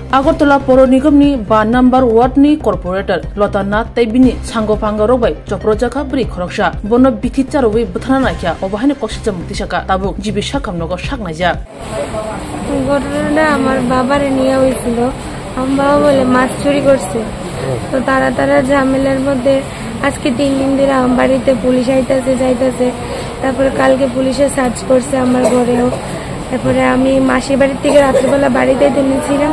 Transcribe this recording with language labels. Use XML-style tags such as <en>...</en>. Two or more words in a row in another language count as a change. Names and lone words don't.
<trp>Agartala Poro Nigomni 2 number ward ni corporator Lota Nath Taibini Sango Panga Robai Choprojaka Bri Khoroksha Bono Bithicha Robai Buthana Kya Obahane Koshija Mutishaka Tabu Jibi Shakam Nogo Shaknaja</trp> <bn>ঘটনাটা আমার বাবারে নিয়ে হয়েছিল। আমার বাবা বলে মাছ চুরি করছে, তো তারা ঝামেলার মধ্যে আজকে 3 দিন ধরে আমার বাড়িতে পুলিশ যাইতেছে। তারপরে কালকে পুলিশে সার্চ করছে আমার ঘরেও। তারপরে আমি মাসির বাড়ির থেকে রাত্রিবেলা বাড়িতে তুলেছিলাম।</bn>